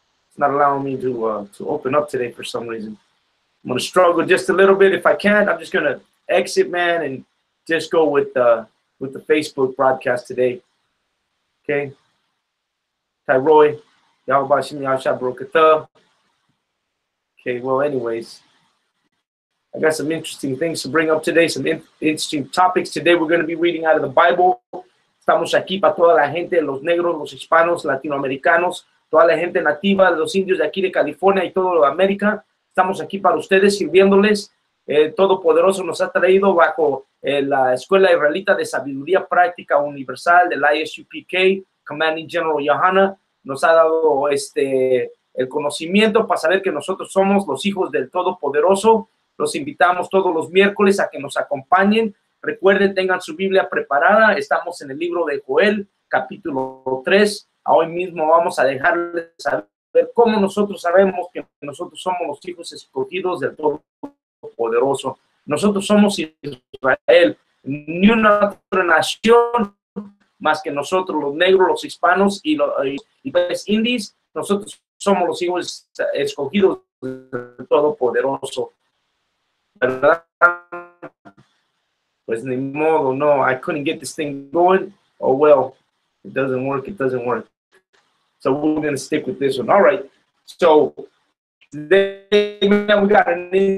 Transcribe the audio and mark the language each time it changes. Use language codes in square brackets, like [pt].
[en] It's not allowing me to open up today for some reason. I'm gonna struggle just a little bit. If I can't, I'm just gonna exit, man, and just go with the Facebook broadcast today. Okay. Tyroy, Yahweh Shem Yahweh Shai Barakatah. Okay, well, anyways, I got some interesting things to bring up today, some interesting topics. Today we're going to be reading out of the Bible. [es] Estamos aquí para toda la gente, los negros, los hispanos, latinoamericanos, toda la gente nativa, los indios de aquí de California y todo América. Estamos aquí para ustedes, sirviéndoles. Todopoderoso nos ha traído bajo la Escuela Israelita de Sabiduría Práctica Universal del ISUPK, Commanding General Yohana. Nos ha dado el conocimiento para saber que nosotros somos los hijos del Todopoderoso. Los invitamos todos los miércoles a que nos acompañen. Recuerden, tengan su Biblia preparada. Estamos en el libro de Joel, capítulo 3. Hoy mismo vamos a dejarles saber cómo nosotros sabemos que nosotros somos los hijos escogidos del Todopoderoso. Nosotros somos Israel, ni una otra nación más que nosotros, los negros, los hispanos y los indios. Nosotros somos los hijos escogidos del Todopoderoso, ¿verdad? Pues ni modo, no, [en] I couldn't get this thing going. Oh well, it doesn't work, it doesn't work. So we're going to stick with this one. All right. So today, man, we got an